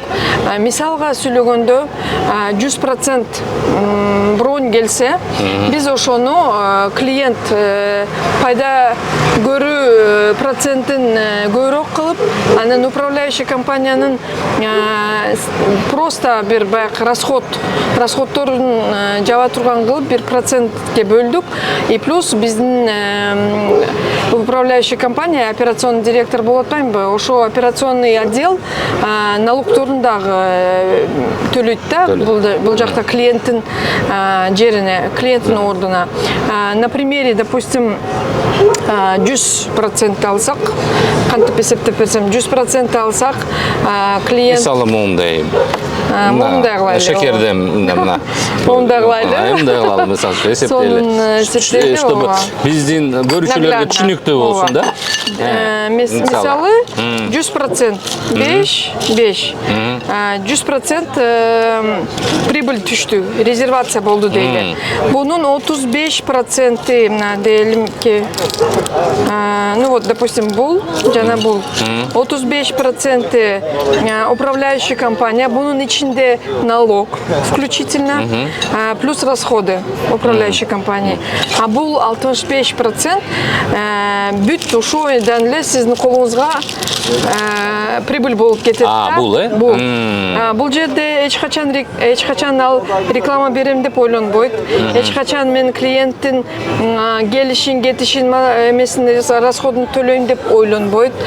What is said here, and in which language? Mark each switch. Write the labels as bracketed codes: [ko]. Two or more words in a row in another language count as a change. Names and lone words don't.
[ky] Мисалга сүйлөгөндө 100% бронь келсе, биз ошону клиент пайда көрүү процентин көбүрөөк кылып, анан [ru] управляющий компаниянын просто [ky] бир баягы расходторун жаба турган кылып 1%ке бөлдүк. [ru] И плюс биздин управляющий компания, операционный директор [ky] болуп атпаймынбы? Ошо [ru] операционный отдел [ky] налогторун дагы төлөйт да. Бул жакта клиенттин жерине, клиенттин ордуна. [ru] На примере, допустим, [ky] 100% алсак, кантип эсептеп берсем, 100% алсак, клиент... Мисалы моундай кылайлы. Шекерден мына. Моундай кылайлы. Мындай кылалы, мисалы эсептейли. Чтобы биздин көрүүчүлөргө түшүнүктүү болсун да. Мисалы 100% 5. 100% прибыль түштү, резервация болду дейли. Бунун 35% мына делимки, [ru] ну вот, допустим, [ky] бул жана бул [ru] 35% управляющая компания, [ky] бунун ичинде [ru] налог включительно, плюс расходы управляющей компании. [ky] А бул 65% бүт ушойдан эле сиздин колуңузга прибыль болуп кетет. Бул Бул жерде эч качан ал реклама берем деп ойлонбойт. Эч качан мен клиенттин келишин, кетишин эмесин, расходун төлөйм деп ойлонбойт.